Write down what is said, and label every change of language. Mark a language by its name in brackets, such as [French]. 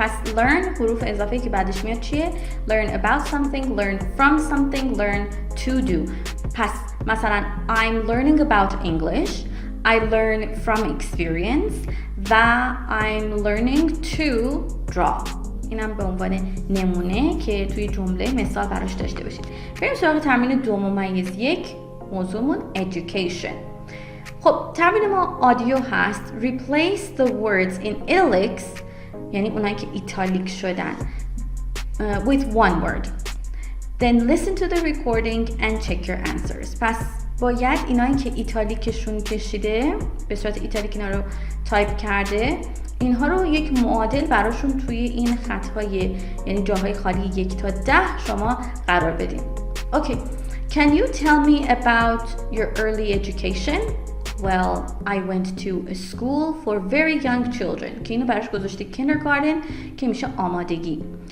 [Persian] پس [English] learn [Persian] حروف اضافه که بعدش میاد چیه؟ [English] learn about something, learn from something, learn to do. [Persian] پس مثلا [English] I'm learning about English, I learn from experience [Persian] و [English] I'm learning to draw. [Persian] اینم به عنوان نمونه که توی جمله مثال براش داشته باشید. بریم سراغ تمرین 2+1. موضوعمون education. خب تمرین ما آدیو هست. [English] replace the words in italics، [Persian] یعنی اونایی که ایتالیک شدن، [English] with one word. then listen to the recording and check your answers. [Persian] پس باید اینایی که ایتالیکشون کشیده، به صورت ایتالیک اینا رو تایپ کرده، اینها رو یک معادل براشون توی این خطهای یعنی جاهای خالی 1 تا 10 شما قرار بدین. اوکی. [English] Can you tell me about your early education? Well, I went to a school for very young children. [Persian] که اینو براش گذاشته kindergarten که میشه آمادگی.